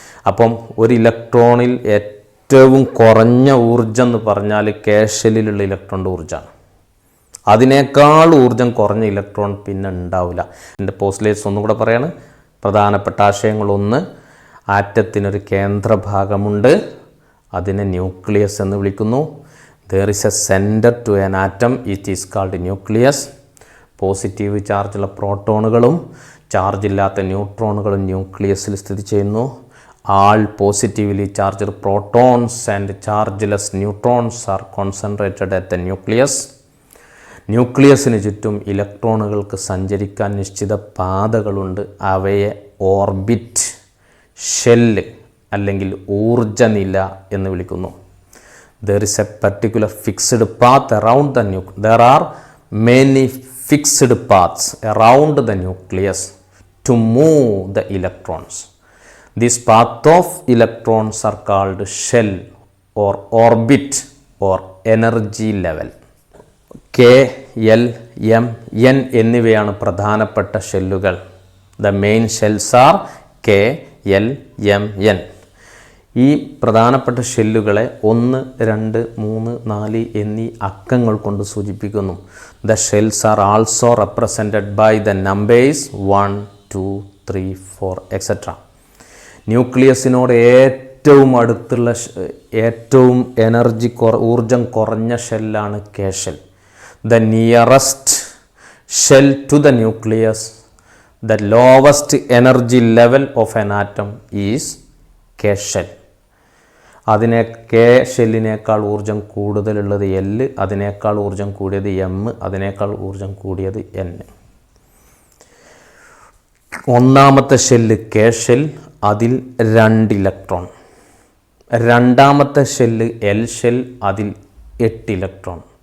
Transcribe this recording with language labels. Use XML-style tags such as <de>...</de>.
<ml>അപ്പം ഒരു ഇലക്ട്രോണിൽ ഏറ്റവും കുറഞ്ഞ ഊർജം എന്ന് പറഞ്ഞാൽ കെ ഷെല്ലിലുള്ള ഇലക്ട്രോണിൻ്റെ ഊർജ്ജമാണ്. അതിനേക്കാൾ ഊർജം കുറഞ്ഞ ഇലക്ട്രോൺ പിന്നെ ഉണ്ടാവില്ല. എൻ്റെ പോസ്റ്റ്ലേറ്റ്സ് ഒന്നും കൂടെ പറയാണ്. പ്രധാനപ്പെട്ട ആശയങ്ങളൊന്ന്, ആറ്റത്തിനൊരു കേന്ദ്രഭാഗമുണ്ട്, അതിനെ ന്യൂക്ലിയസ് എന്ന് വിളിക്കുന്നു.</ml> <en>There is a center to an atom, it is called nucleus.</en> <ml>Positive ചാർജുള്ള പ്രോട്ടോണുകളും ചാർജില്ലാത്ത ന്യൂട്രോണുകളും ന്യൂക്ലിയസിൽ സ്ഥിതി ചെയ്യുന്നു.</ml> <en>All positively charged protons and chargeless neutrons are concentrated at the nucleus.</en> <ml>ന്യൂക്ലിയസിന് ചുറ്റും ഇലക്ട്രോണുകൾക്ക് സഞ്ചരിക്കാൻ നിശ്ചിത പാതകളുണ്ട്. അവയെ ഓർബിറ്റ്, ഷെല്ല് അല്ലെങ്കിൽ ഊർജനില എന്ന് വിളിക്കുന്നു.</ml> <en>There is a particular fixed path around the nucleus. There are many fixed paths around the nucleus to move the electrons. This path of electrons are called shell or orbit or energy level.</en> <ml>K, L, M, N എന്നിവയാണ് പ്രധാനപ്പെട്ട ഷെല്ലുകൾ.</ml> <en>The main shells are K, L, M, N.</en> <ml>ഈ പ്രധാനപ്പെട്ട ഷെല്ലുകളെ 1, 2, 3, 4 എന്നീ അക്കങ്ങൾ കൊണ്ട് സൂചിപ്പിക്കുന്നു.</ml> <en>The shells are also represented by the numbers 1, 2, 3, 4, etc.</en> <ml>ന്യൂക്ലിയസിനോട് ഏറ്റവും അടുത്തുള്ള ഏറ്റവും ഊർജം കുറഞ്ഞ ഷെല്ലാണ് K shell.</ml> <en>The nearest shell to the nucleus, the lowest energy level of an atom is K shell.</en> <ml>അതിനെ കെ ഷെല്ലിനേക്കാൾ ഊർജം കൂടുതലുള്ളത് L, അതിനേക്കാൾ ഊർജം കൂടിയത് M, അതിനേക്കാൾ ഊർജം കൂടിയത് N. ഒന്നാമത്തെ ഷെല്ല് കെ ഷെൽ, അതിൽ 2 ഇലക്ട്രോൺ. രണ്ടാമത്തെ ഷെല്ല് എൽ ഷെൽ, അതിൽ 8 ഇലക്ട്രോൺ.</ml>